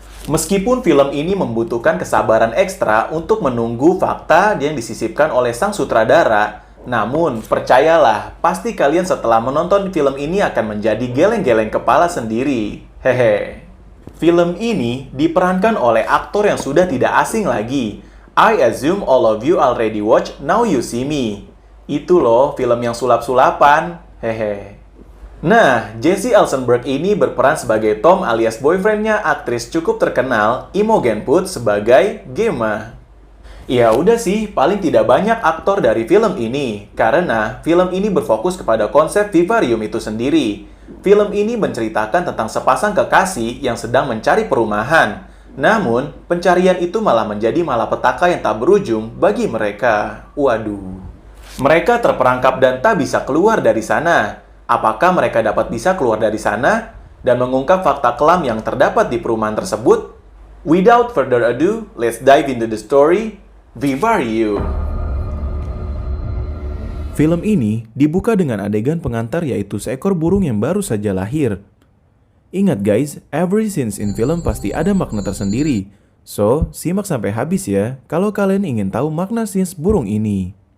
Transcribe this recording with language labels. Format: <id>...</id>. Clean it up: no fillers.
<id>Meskipun film ini membutuhkan kesabaran ekstra untuk menunggu fakta yang disisipkan oleh sang sutradara, namun percayalah, pasti kalian setelah menonton film ini akan menjadi geleng-geleng kepala sendiri. Hehe. Film ini diperankan oleh aktor yang sudah tidak asing lagi.</id> <en>I assume all of you already watch Now You See Me.</en> <id>Itu loh film yang sulap-sulapan. Hehe. Nah, Jesse Eisenberg ini berperan sebagai Tom alias boyfriendnya aktris cukup terkenal Imogen Poots sebagai Gemma. Ya udah sih, paling tidak banyak aktor dari film ini, karena film ini berfokus kepada konsep vivarium itu sendiri. Film ini menceritakan tentang sepasang kekasih yang sedang mencari perumahan. Namun, pencarian itu malah menjadi malapetaka yang tak berujung bagi mereka. Waduh. Mereka terperangkap dan tak bisa keluar dari sana. Apakah mereka dapat bisa keluar dari sana dan mengungkap fakta kelam yang terdapat di perumahan tersebut?</id> <en>Without further ado, let's dive into the story, Vivarium.</en> <id>Film ini dibuka dengan adegan pengantar yaitu seekor burung yang baru saja lahir. Ingat guys,</id> <en>every scenes in film</en> <id>pasti ada makna tersendiri. So, simak sampai habis ya kalau kalian ingin tahu makna scenes burung ini.</id>